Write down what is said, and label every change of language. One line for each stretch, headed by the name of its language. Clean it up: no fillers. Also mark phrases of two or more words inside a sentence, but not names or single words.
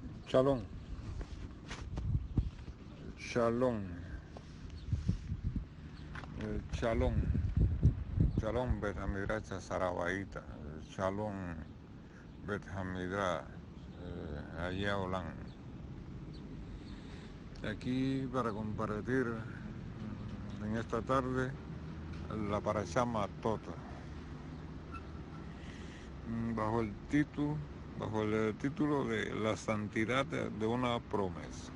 Hebrew: שלום, שלום, שלום, שלום בית המדרש Sarabaita, שלום בית המדרש Ayaolan.
Spanish: Aquí para compartir en esta tarde la Parashá Matot, bajo el título de la santidad de una promesa.